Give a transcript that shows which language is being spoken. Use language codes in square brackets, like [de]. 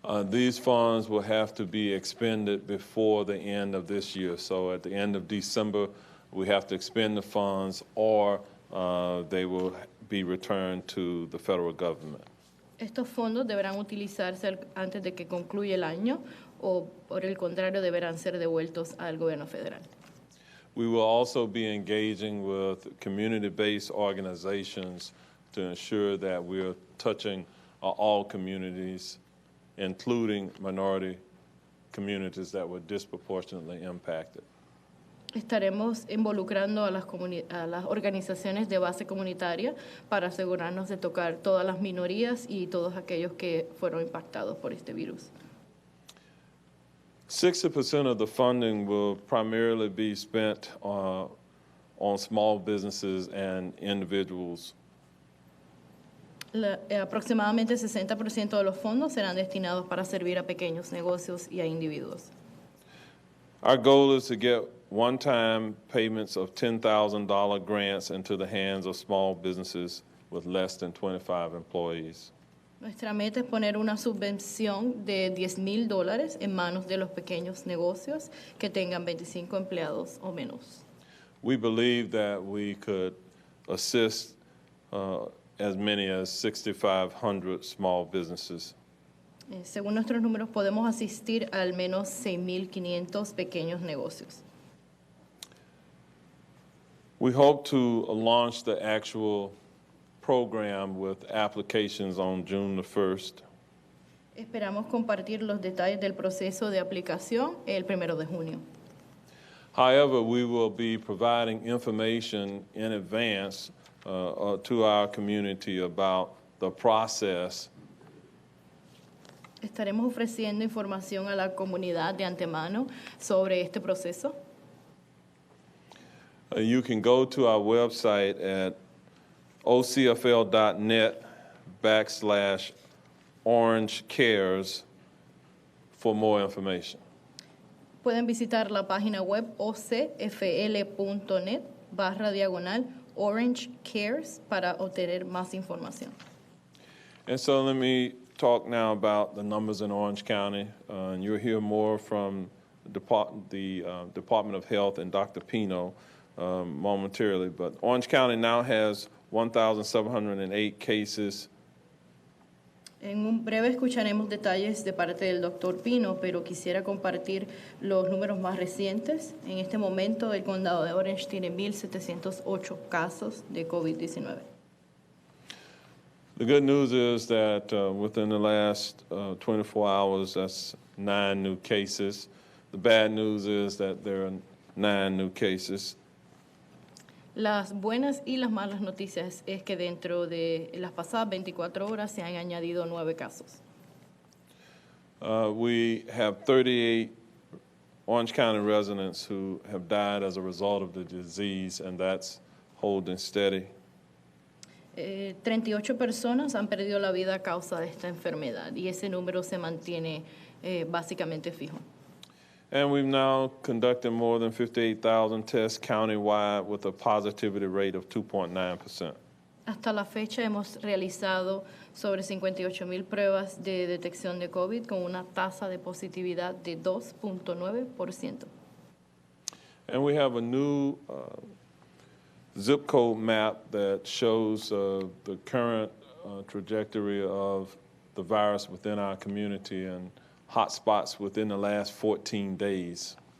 [en] These funds will have to be expended before the end of this year. So at the end of December, we have to expend the funds or they will be returned to the federal government. [es] Estos fondos deberán utilizarse antes de que concluya el año o, por el contrario, deberán ser devueltos al gobierno federal. [en] We will also be engaging with community-based organizations to ensure that we're touching all communities, including minority communities that were disproportionately impacted. [es] Estaremos involucrando a las organizaciones de base comunitaria para asegurarnos de tocar todas las minorías y todos aquellos que fueron impactados por este virus. [en] 60% of the funding will primarily be spent on small businesses and individuals. [es] Aproximadamente 60% de los fondos serán destinados para servir a pequeños negocios y a individuos. [en] Our goal is to get one-time payments of $10,000 grants into the hands of small businesses with less than 25 employees. [es] Nuestra meta es poner una subvención de $10,000 en manos de los pequeños negocios que tengan 25 empleados o menos. [en] We believe that we could assist as many as 6,500 small businesses. [es] Según nuestros números, podemos asistir a al menos 6,500 pequeños negocios. [en] We hope to launch the actual program with applications on June the 1st. [es] Esperamos compartir los detalles del proceso de aplicación el 1 de junio. [en] However, we will be providing information in advance to our community about the process. [es] Estaremos ofreciendo información a la comunidad de antemano sobre este proceso. [en] You can go to our website at ocfl.net/orangecares for more information. [es] Pueden visitar la página web ocfl.net/orange cares para obtener más información. [en] And so let me talk now about the numbers in Orange County. And you'll hear more from the Department of Health and Dr. Pino momentarily. But Orange County now has 1,708 cases. [es] En un breve escucharemos detalles de parte del doctor Pino, pero quisiera compartir los números más recientes. En este momento, el condado de Orange tiene 1,708 casos de COVID-19. [en] The good news is that within the last 24 hours, that's 9 new cases. The bad news is that there are 9 new cases. [es] Las buenas y las malas noticias es que dentro de las pasadas 24 horas se han añadido 9 casos. [en] We have 38 Orange County residents who have died as a result of the disease, and that's holding steady. [es] 38 personas han perdido la vida a causa de esta enfermedad y ese número se mantiene básicamente fijo. [en] And we've now conducted more than 58,000 tests countywide with a positivity rate of 2.9%. [es] Hasta la fecha hemos realizado sobre 58,000 pruebas de detección de COVID con una tasa de positividad de 2.9%. [en] And we have a new zip code map that shows the current trajectory of the virus within our community and hotspots within the last 14 days.